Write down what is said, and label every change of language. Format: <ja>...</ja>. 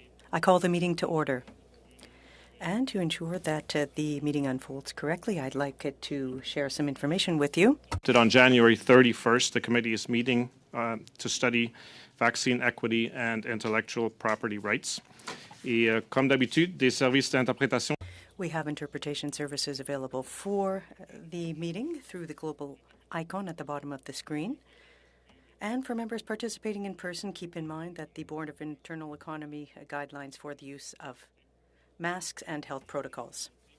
<en>I call the meeting to order. And to ensure that the meeting unfolds correctly, I'd like to share some information with you. On January 31st, the committee is meeting to study vaccine equity and intellectual property rights.</en> <fr>Et comme d'habitude, des services d'interprétation.</fr> <en>We have interpretation services available for the meeting through the global icon at the bottom of the screen. And for members participating in person, keep in mind that the Board of Internal Economy guidelines for the use of masks and health protocols.</en>